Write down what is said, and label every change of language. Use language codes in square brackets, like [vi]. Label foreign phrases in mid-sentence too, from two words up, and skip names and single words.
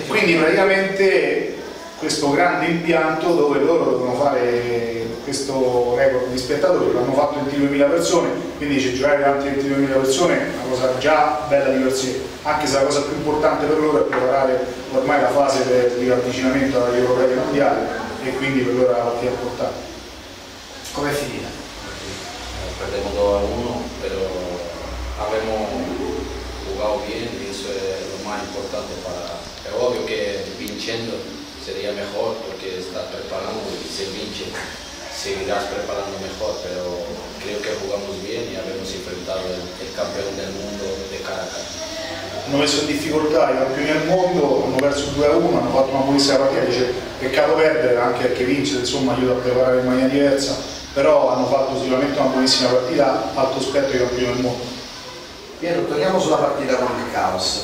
[it] Quindi praticamente questo grande impianto dove loro dovevano fare questo record di spettatori, l'hanno fatto 22.000 persone, quindi dice giocare davanti a 22.000 persone è una cosa già bella di per sé, anche se la cosa più importante per loro è preparare ormai la fase di avvicinamento agli europei mondiali e quindi per loro è la partita importante. Com'è finita? [es] Perdemos 2-1, pero habíamos jugado bien y eso es lo más importante para... Es obvio que vincendo sería mejor porque estás preparando y [it] si vince [es] seguirás preparando mejor, pero creo que jugamos bien y habíamos enfrentado el campeón del mundo de cara a cara. [it] Hanno messo in difficoltà i campioni del mondo, hanno perso 2-1, hanno fatto una buonissima partita, dice peccato perdere, anche perché vincere insomma aiuta a preparare in maniera diversa, però hanno fatto sicuramente una buonissima partita, alto spetto ai campioni del mondo. Piero, torniamo sulla partita con il Caos.